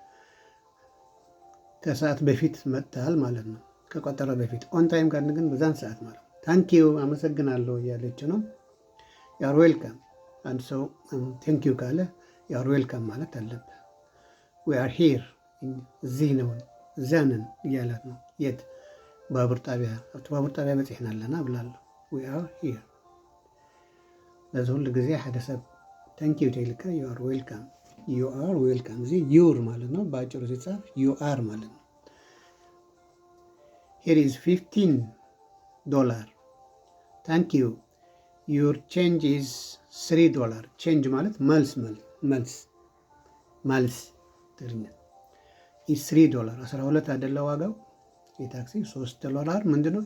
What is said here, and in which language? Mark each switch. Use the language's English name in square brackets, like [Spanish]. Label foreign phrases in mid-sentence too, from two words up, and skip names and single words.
[Amharic] ከሰዓት በፊት መጥተሃል ማለት ነው፣ ከቆጠረ በፊት። [English] on time [Amharic] ካል ግን በዛን ሰዓት ማለት ነው። [English] thank you [Amharic] አመሰግናለሁ እያለች ነው። [English] you're welcome [Amharic] አንድ ሰው [English] thank you [Amharic] ካለ [English] you're welcome [Amharic] ማለት አለብህ። [English] we are here [Amharic] እዚህ ነው እዚያ ነን እያላት ነው። የት? ባቡር ጣቢያ። [Tigrinya] ኣብቲ ባቡር ጣቢያ በፂሕና ኣለና [Amharic] ብላለሁ። [English] we are here። [Tigrinya] ለዚ ሁሉ ግዜ ሓደ ሰብ ታንኪዩ ተይልካ [English] you are welcome you are welcome። [Amharic] እዚ ዩር ማለት ነው፣ በአጭሩ ሲጻፍ [English] you are [Amharic] ማለት ነው። [English] here is $15 thank you your change is $3 [Amharic] ቼንጅ ማለት መልስ ትግርኛ ኢዝ $3 12 አይደለ ዋጋው የታክሲ $3 ምንድነው?